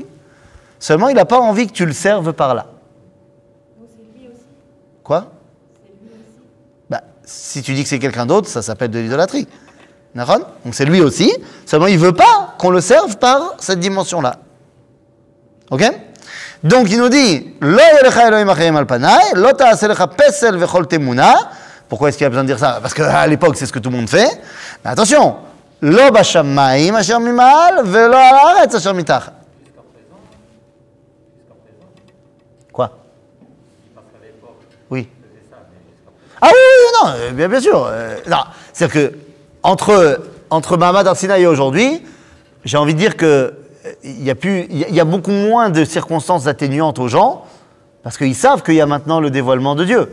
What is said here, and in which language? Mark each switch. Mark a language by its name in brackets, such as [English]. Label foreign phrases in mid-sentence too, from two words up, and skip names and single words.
[French] Seulement, il n'a pas envie que tu le serves par là. Donc c'est lui aussi. Quoi? C'est lui aussi. Bah, si tu dis que c'est quelqu'un d'autre, ça s'appelle de l'idolâtrie. D'accord? Donc c'est lui aussi. Seulement, il ne veut pas qu'on le serve par cette dimension-là. Ok? Donc, il nous dit [Hebrew] לא יהיה לך אלהים אחרים על פני לא תעשה לך פסל וכל תמונה. [French] Pourquoi est-ce qu'il y a besoin de dire ça? Parce qu'à l'époque, c'est ce que tout le monde fait. Mais attention, [Hebrew] לא בשמים אשר ממעל ולא על הארץ אשר מתחת. [French] Quoi? Oui. Ah oui, non, bien sûr. Non, c'est-à-dire que entre Mahamad Arsinaï et aujourd'hui, j'ai envie de dire que il y a beaucoup moins de circonstances atténuantes aux gens parce qu'ils savent qu'il y a maintenant le dévoilement de Dieu.